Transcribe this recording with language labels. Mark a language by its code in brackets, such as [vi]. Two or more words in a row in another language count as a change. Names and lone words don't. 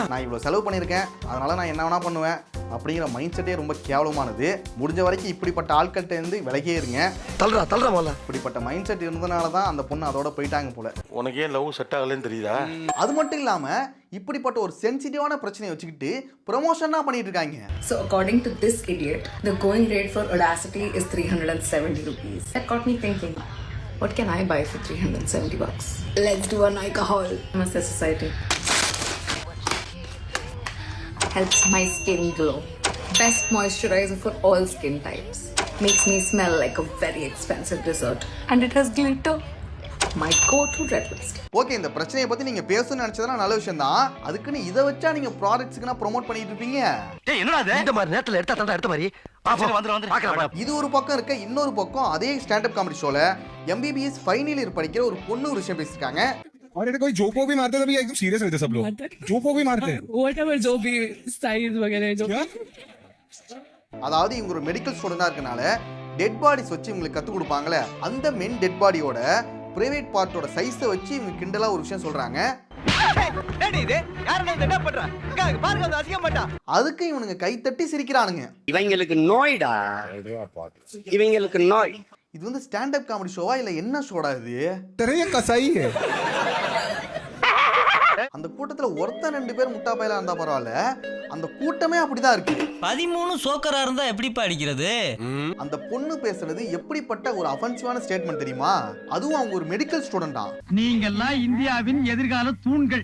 [ta] நான் இவ்வளவு செலவு பண்ணியிருக்கேன், அதனால நான் என்ன வேணா பண்ணுவேன் அப்படிங்கிற [en] mind set [ta] ரொம்ப கேவலமானது. முடிஞ்ச வரைக்கும் இப்படிப்பட்ட ஆட்கள்கிட்ட இருந்து விலகே இருங்க. தள்ளுறா மல்ல. இப்படிப்பட்ட [en] mind set [ta] இருந்ததுனால தான் அந்த பொண்ணு அதோட போயிட்டாங்க போல. உனக்கு ஏன் [en] love set [ta] ஆகலன்னு தெரியுதா? அது மட்டும் இல்லாம இப்படிப்பட்ட ஒரு சென்சிட்டிவான பிரச்சனையை வச்சுக்கிட்டு ப்ரமோஷன் பண்ணிட்டு இருக்காங்க. [en] So according to this idiot, the going rate for Audacity is 370 rupees. That got me thinking, what can I buy for 370 bucks? Let's do a Nykaa haul. Namaste society. Helps my skin glow. Best moisturizer for all skin types. Makes me smell like a very expensive dessert. And it has glitter. My go-to red lipstick. [ta] ஓகே, இந்த பிரச்சனையை பத்தி நீங்க பேசணும்னு நினைச்சதுனா நல்ல விஷயம் தான். அதுக்குன்னு இதை வச்சா நீங்க ப்ராடக்ட்ஸ்க்குனா ப்ரோமோட் பண்ணிட்டு இருப்பீங்க. டேய் என்னடா இது இந்த மாதிரி நேரத்துல எடுத்தா தான்டா எடுத்த மாதிரி வந்து பார்க்கலாம். இது ஒரு பக்கம் இருக்க, இன்னொரு பக்கம் அதே [en] stand up comedy show [ta] MBBS [en] final year [ta] படிக்கிற ஒரு பொண்ணு ஒரு விஷயம் பேசிருக்காங்க. [hi] और ये कोई जोक वो भी मारते हैं, तभी एकदम सीरियस रहते सब लोग. जोक वो भी मारते हैं. Whatever जो भी स्टाइल वगैरह जो [ta] அதாவது இவங்க ஒரு [en] medical student [ta] இருக்கனால [en] dead bodies [ta] வச்சு இவங்களுக்கு கத்து கொடுப்பாங்களே, அந்த மென் [en] dead body private part size [ta] வச்சு இவங்க கிண்டலா ஒரு விஷயம் சொல்றாங்க. அதுக்கு இவனுங்க கைத்தட்டி சிரிக்கிறானுங்க. இவங்களுக்கு நோய்டா, இவங்களுக்கு நோய். இது வந்து [en] stand up comedy show [ta] இல்ல என்ன ஷோடா இது? [hi] तेरे ये कसाई है. [ta] அந்த கூட்டத்துல ஒருத்தன் 2 பேர் முட்டா பையலா இருந்தா பரவாயில்ல, அந்த கூட்டமே அப்படிதான் இருக்கு. 13 சோக்கரா இருந்தா எப்படிப்பா அடிக்கிறது? அந்த பொண்ணு பேசுறது எப்படிப்பட்ட ஒரு [en] offensive statement [ta] தெரியுமா? அதுவும் அவங்க ஒரு [en] medical student. [ta] நீங்கெல்லாம் இந்தியாவின் எதிர்கால தூண்கள்.